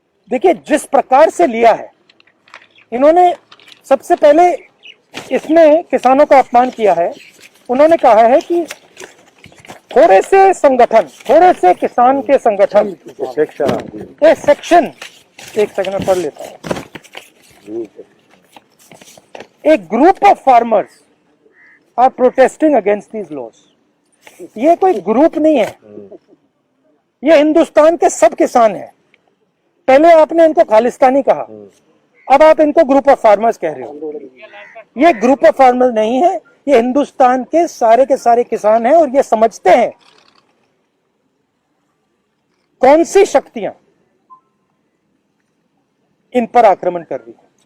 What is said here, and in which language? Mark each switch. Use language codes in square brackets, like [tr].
[hi] देखिए जिस प्रकार से लिया है इन्होंने, सबसे पहले इसमें किसानों का अपमान किया है। उन्होंने कहा है कि थोड़े से संगठन, थोड़े से किसान के संगठन, ये सेक्शन, एक सेकंड में पढ़ लेता हूं। [en] A group of farmers are protesting against these laws. [hi] ये कोई ग्रुप नहीं है, ये हिंदुस्तान के सब किसान हैं। पहले आपने इनको खालिस्तानी कहा, अब आप इनको [en] group of farmers [hi] कह रहे हो। ये [en] group of farmers [hi] नहीं है, ये हिंदुस्तान के सारे किसान हैं और ये समझते हैं कौन सी शक्तियां इन पर आक्रमण कर रही है।